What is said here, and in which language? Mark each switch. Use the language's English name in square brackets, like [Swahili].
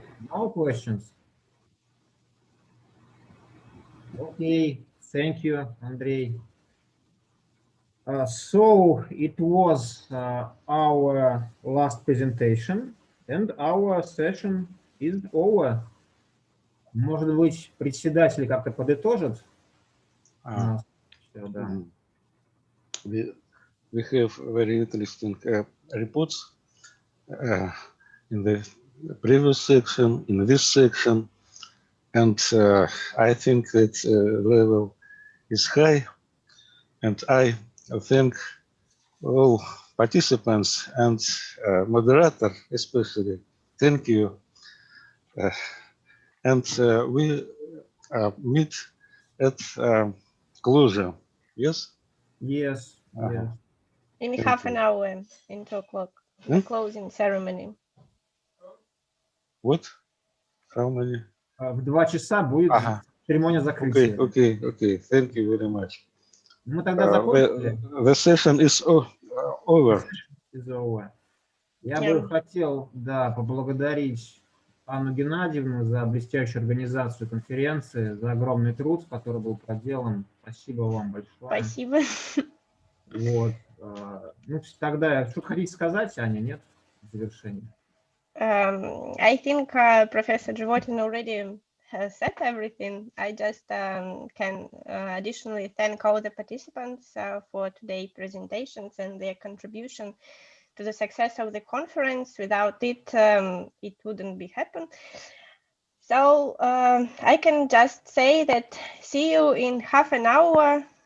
[English] No questions? Okay, thank you, Andrei. So it was our last presentation, and our session is over. [Russian] Может быть, председатель как-то подытожит? [English] We have very interesting reports in the previous section, in this section, and I think that level is high, and I thank all participants and moderator especially. Thank you. And we meet at closure. Yes? Yes. Yes. In Thank half you. an hour, in 2 o'clock, the closing ceremony. What? How many? [Russian] В 2 часа будет церемония закрытия. [English] Okay. Thank you very much. [Russian] Мы тогда закончили. [English] The session is over. Is over. [Russian] Я бы хотел, поблагодарить Анну Геннадьевну за блестящую организацию конференции, за огромный труд, который был проделан. Спасибо вам большое. Спасибо. Вот. Ну, тогда что хотите сказать, Аня, нет? В завершении. [English] I think Professor Животин already has said everything. I just can additionally thank all the participants for today's presentations and their contribution to the success of the conference. Without it, it wouldn't be happen. So I can just say that see you in half an hour.